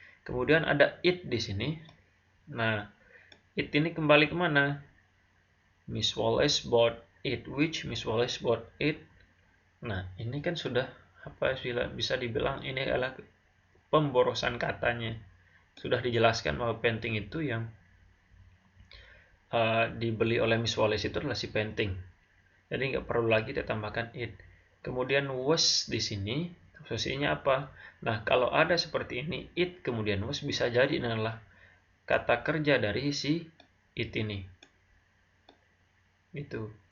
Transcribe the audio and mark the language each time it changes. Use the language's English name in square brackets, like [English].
[Indonesian] Kemudian ada it di sini. Nah, it ini kembali kemana? [English] Miss Wallace bought it, which Miss Wallace bought it. [Indonesian] Nah, ini kan sudah bisa dibilang ini adalah pemborosan katanya. Sudah dijelaskan bahwa painting itu yang dibeli oleh Miss Wallace itu adalah si painting. Jadi nggak perlu lagi kita tambahkan it. Kemudian was di sini posisinya apa? Nah, kalau ada seperti ini, it kemudian was, bisa jadi ini adalah kata kerja dari si it ini. Itu.